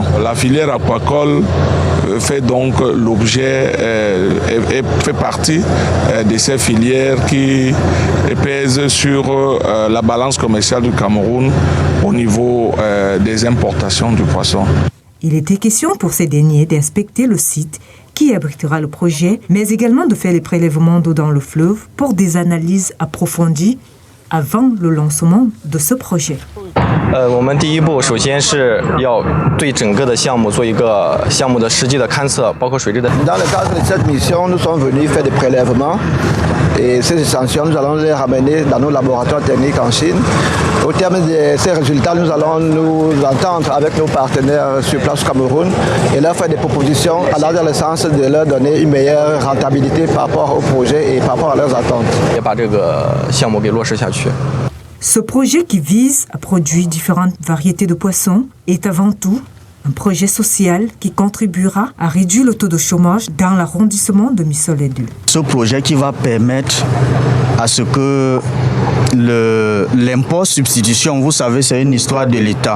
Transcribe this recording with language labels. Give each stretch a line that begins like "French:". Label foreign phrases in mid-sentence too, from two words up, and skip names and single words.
French: La filière aquacole fait donc l'objet et fait partie de ces filières qui pèsent sur la balance commerciale du Cameroun au niveau des importations du poisson. Il était question pour ces derniers d'inspecter le site qui abritera le projet, mais également de faire les prélèvements d'eau dans le fleuve pour des analyses approfondies avant le lancement de ce projet.
Chinese: 我们第一步首先是要对整个的项目做一个项目的实际的勘测，包括水质的。
French: Dans le cadre de cette mission, nous sommes venus faire des prélèvements et ces échantillons, nous allons les ramener dans nos laboratoires techniques en Chine. Au terme de ces résultats, nous allons nous entendre avec nos partenaires sur place au Cameroun et leur faire des propositions allant dans le sens de leur donner une meilleure rentabilité par rapport au projet et par rapport à leurs attentes.
Chinese: 也把这个项目给落实下去。
French: Ce projet qui vise à produire différentes variétés de poissons est avant tout un projet social qui contribuera à réduire le taux de chômage dans l'arrondissement de Missoledu. Ce projet qui va permettre à ce que l'import-substitution, vous savez, c'est une histoire de l'État.